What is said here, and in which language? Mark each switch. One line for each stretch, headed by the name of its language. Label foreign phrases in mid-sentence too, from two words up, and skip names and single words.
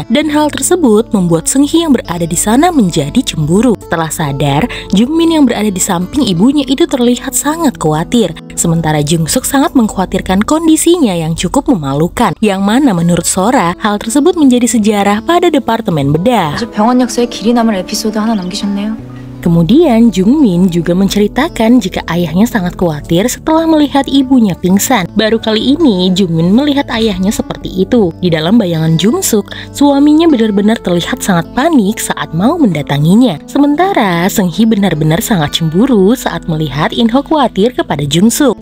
Indonesian: Dan hal tersebut membuat Seunggi yang berada di sana menjadi cemburu. Setelah sadar, Jungmin yang berada di samping ibunya itu terlihat sangat khawatir. Sementara Jungsuk sangat mengkhawatirkan kondisinya yang cukup memalukan. Yang mana menurut Sora, hal tersebut menjadi sejarah pada departemen bedah.
Korean: 아주 병원 역사에 길이 남을 에피소드 하나 남기셨네요.
Indonesian: Kemudian Jungmin juga menceritakan jika ayahnya sangat khawatir setelah melihat ibunya pingsan. Baru kali ini Jungmin melihat ayahnya seperti itu. Di dalam bayangan Jungsuk, suaminya benar-benar terlihat sangat panik saat mau mendatanginya. Sementara Seunggi benar-benar sangat cemburu saat melihat Inho khawatir kepada Jungsuk.